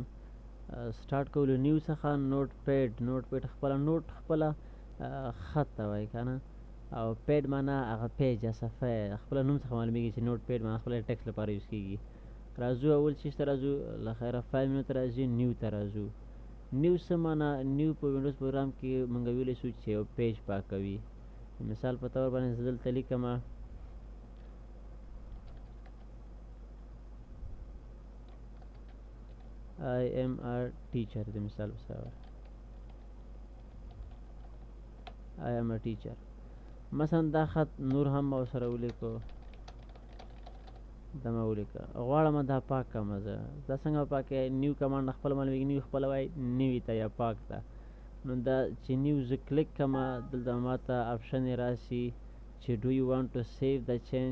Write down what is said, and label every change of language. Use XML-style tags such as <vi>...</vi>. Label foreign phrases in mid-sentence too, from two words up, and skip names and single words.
<ps>سټارټ کولو نیو څخه نوټ پیډ. نوټ پیډ خپله نوټ خپله خط ته وایي که نه، او پیډ معنا هغه پیج یا صفحه خپله نوم څخه معلومیږي چې نوټ پیډ معنا خپله ټکس لپاره یوز کېږي. راځو اول چیز ته راځو له خیره</ps> <en>file menu</en> <ps>ته راځو، نیو ته راځو. نیو څه معنا؟ نیو په وینډوز پروګرام کې موږ ویلی شو چې یو پیج پاکوي. مثال په طور باندې زه دلته لیکمه</ps> <en>I am a teacher.</en> <ps>د مثال په سره</ps> <en>I am a teacher.</en> <ps>مثلا دا خط نور هم ما سره ولیکو، دا ما ولیکه، غواړم دا پاک کړم. زه دا څنګه پاکې؟ نیو کمانډ خپله معلومیږي، نیو خپله وایي نوي ته یا پاک ته. نو دا چې نیو زه کلیک کړم دلته ما ته آپشن یې راسي چې</ps> <en>do you want to save</en> <ps>دا چینج.</ps>